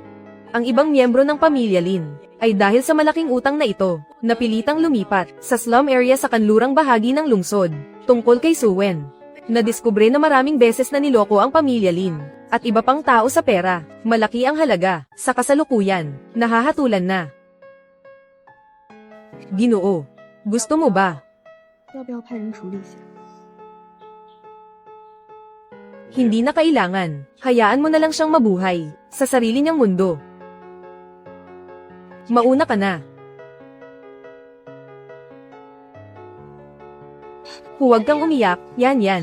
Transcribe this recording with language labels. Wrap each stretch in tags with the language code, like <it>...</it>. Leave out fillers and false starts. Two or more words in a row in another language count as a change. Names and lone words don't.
<tl>Ang ibang miyembro ng pamilya Lin ay dahil sa malaking utang na ito, napilitang lumipat sa slum area sa kanlurang bahagi ng lungsod. Tungkol kay Suwen, nadiskubre na maraming beses na niloko ang pamilya Lin at iba pang tao sa pera. Malaki ang halaga. Sa kasalukuyan, nahahatulan na. Ginoo, gusto mo ba?</tl> <zh>要不要派人处理一下？</zh> <tl>Hindi na kailangan. Hayaan mo na lang siyang mabuhay sa sarili niyang mundo. Mauna ka na. Huwag kang umiyak, yan.</tl>